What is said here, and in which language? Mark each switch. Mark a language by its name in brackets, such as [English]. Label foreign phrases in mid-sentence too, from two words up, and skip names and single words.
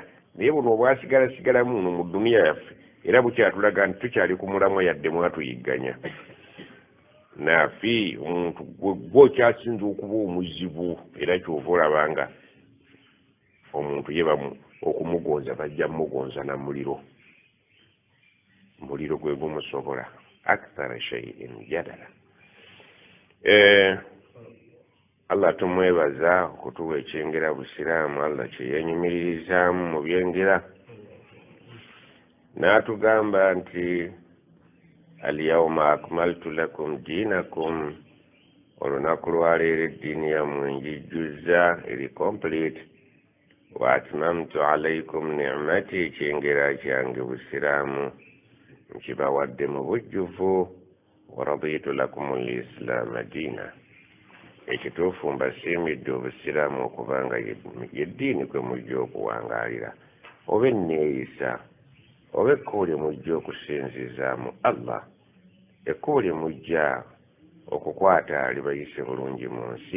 [Ganda] Naye buno obwasigasigalamu muno mu duniya yaffe, era bukyatulaga nti tukyali ku mulamwa yadde mwatuyigganya. Naafi omuntu gw'okyasinza okuba omuzibu, era kyova olabanga omuntu yeba okumugonza bajja mugonza na muliro. Muliro gwe gumusobola [Arabic] أكثر شيء جدلا. [Ganda] Allah tumwebaza okutuwa ekyengera busiraamu. Allah kyeyenyumirizaamu mu byengera n'atugamba nti [Arabic] اليوم أكملت لكم دينكم, [Ganda] olunaku lwaleero eddiini yammwe njijjuzza eri complete, [Arabic] وأتممت عليكم نعمتي, [Ganda] ekyengera kyange busiraamu nkibawadde mu bujjuvu, [Arabic] ورضيت لكم الإسلام دينا, [Ganda] ekituufu mbasiimidde obusiraamu okubanga yeddiini kwe mujja okuwangaalira, oba enneeyisa oba ekkubo lye mujja okusinzizaamu Allah, ekkubo lye mujja okukwata libayise bulungi mu